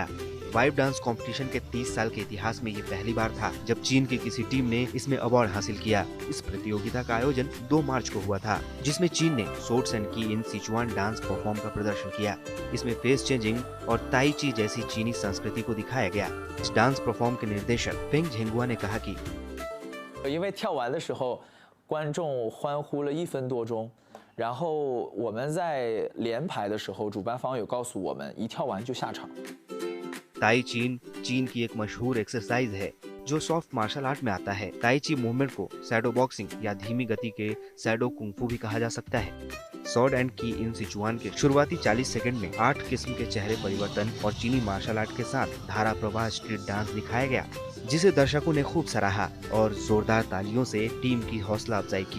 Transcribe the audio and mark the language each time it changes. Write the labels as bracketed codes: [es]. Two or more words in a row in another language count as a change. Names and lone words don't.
[hi] वाइब डांस कंपटीशन के 30 साल के इतिहास में ये पहली बार था जब चीन की किसी टीम ने इसमें अवार्ड हासिल किया। इस प्रतियोगिता का आयोजन 2 मार्च को हुआ था, जिसमें चीन ने शॉर्ट्स एंड की इन सिचुआन [en] dance perform [hi] का प्रदर्शन किया। इसमें [en] face changing [hi] और ताई ची जैसी चीनी संस्कृति को दिखाया गया। इस [en] dance perform [hi] के निर्देशक फेंग झेंगुआ ने कहा कि [zh] 因为跳完的时候，观众欢呼了1分多钟，然后我们在连排的时候，主办方有告诉我们，一跳完就下场。 [hi] ताई चीन चीन की एक मशहूर एक्सरसाइज है जो [en] soft martial art [hi] में आता है। ताई ची मूवमेंट को [en] shadow boxing [hi] या धीमी गति के [en] shadow kungfu [hi] भी कहा जा सकता है। सॉर्ड एंड की इन सिचुआन के शुरुआती 40 सेकंड में 8 किस्म के चेहरे परिवर्तन और चीनी [en] martial art [hi] के साथ धारा प्रवाह [en] street dance [hi] दिखाया गया, जिसे दर्शकों ने खूब सराहा और जोरदार तालियों से टीम की हौसला अफजाई की।